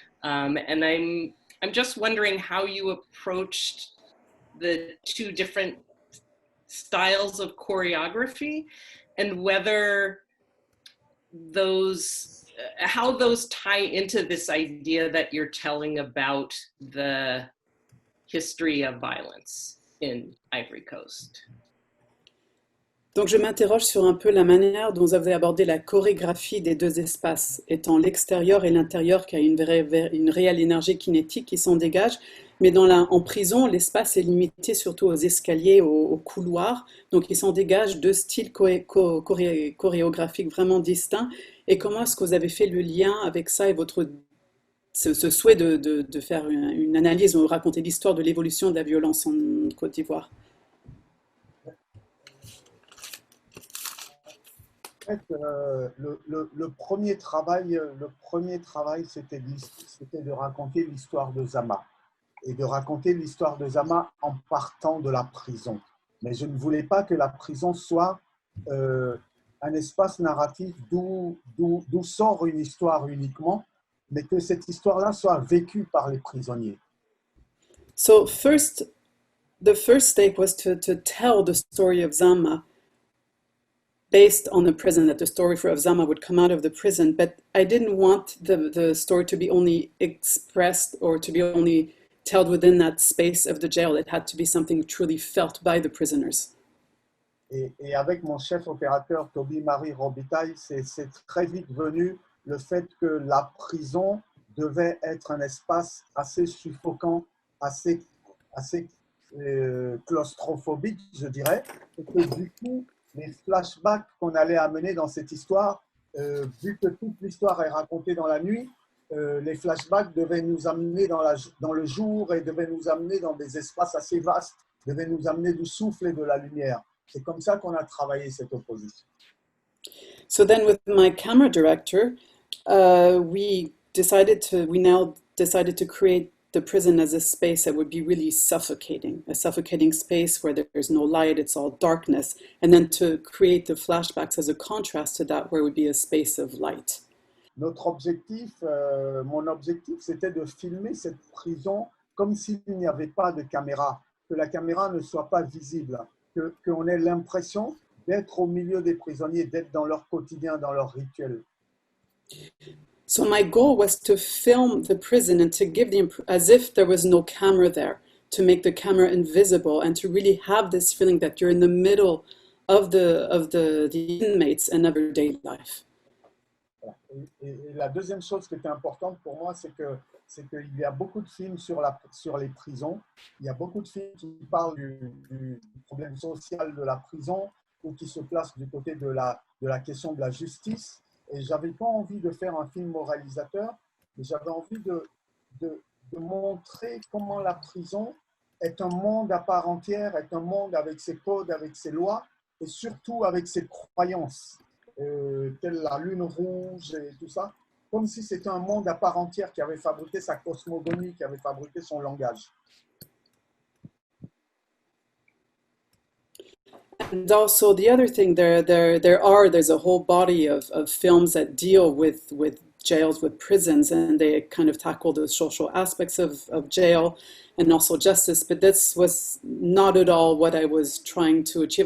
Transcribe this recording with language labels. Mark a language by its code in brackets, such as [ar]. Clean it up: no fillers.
[en] And I'm just wondering how you approached the two different styles of choreography and whether those, how those tie into this idea that you're telling about the history of violence in Ivory Coast. [fr] Donc je m'interroge sur un peu la manière dont vous avez abordé la chorégraphie des deux espaces, étant l'extérieur et l'intérieur qui a une réelle énergie kinétique qui s'en dégage, mais en prison, l'espace est limité surtout aux escaliers, aux couloirs, donc il s'en dégage deux styles chorégraphiques vraiment distincts. Et comment est-ce que vous avez fait le lien avec ça et ce souhait de faire une analyse ou raconter l'histoire de l'évolution de la violence en Côte d'Ivoire? En fait, le premier travail, c'était de raconter l'histoire de Zama et de raconter l'histoire de Zama en partant de la prison. Mais je ne voulais pas que la prison soit un espace narratif d'où sort une histoire uniquement, mais que cette histoire-là soit vécue par les prisonniers. [en] So the first stake was to tell the story of Zama based on the prison, that the story of Zama would come out of the prison, but I didn't want the story to be only expressed or to be only told within that space of the jail. It had to be something truly felt by the prisoners. [fr] Et avec mon chef opérateur, Toby-Marie Robitaille, c'est très vite venu le fait que la prison devait être un espace assez suffocant, assez claustrophobique, je dirais, et que du coup, les flashbacks qu'on allait amener dans cette histoire, vu que toute l'histoire est racontée dans la nuit, les flashbacks devaient nous amener dans le jour et devaient nous amener dans des espaces assez vastes, devaient nous amener du souffle et de la lumière. C'est comme ça qu'on a travaillé cette opposition. [en] So then with my camera director, we now decided to create the prison as a space that would be really suffocating, a suffocating space where there's no light, it's all darkness, and then to create the flashbacks as a contrast to that, where it would be a space of light. [fr] Notre objectif, mon objectif, c'était de filmer cette prison comme s'il n'y avait pas de caméra, que la caméra ne soit pas visible, qu'on ait l'impression d'être au milieu des prisonniers, d'être dans leur quotidien, dans leur rituel. [en] So my goal was to film the prison and to give as if there was no camera there, to make the camera invisible and to really have this feeling that you're in the middle of the inmates and everyday life. [fr] Et la deuxième chose qui était importante pour moi, c'est qu'il y a beaucoup de films sur les prisons. Il y a beaucoup de films qui parlent du problème social de la prison ou qui se placent du côté de la question de la justice. Et je n'avais pas envie de faire un film moralisateur, mais j'avais envie de montrer comment la prison est un monde à part entière, est un monde avec ses codes, avec ses lois et surtout avec ses croyances, telle la lune rouge et tout ça, comme si c'était un monde à part entière qui avait fabriqué sa cosmogonie, qui avait fabriqué son langage. [en] And also the other thing, there's a whole body of films that deal with jails, with prisons, and they kind of tackle the social aspects of jail and also justice. But this was not at all what I was trying to achieve.